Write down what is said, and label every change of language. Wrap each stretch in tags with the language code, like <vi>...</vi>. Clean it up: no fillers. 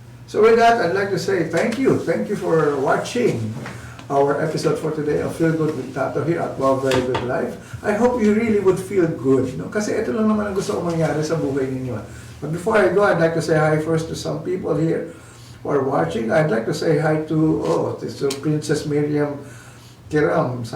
<en>So with that, I'd like to say thank you. Thank you for watching our episode for today of Feel Good with Tato here at Wow Very Good Life. I hope you really would feel good. No?</en> <tl>Kasi ito lang naman ang gusto kong mangyari sa buhay ninyo.</tl> <en>But before I go, I'd like to say hi first to some people here who are watching. I'd like to say hi to Princess Miriam Kiram.</en>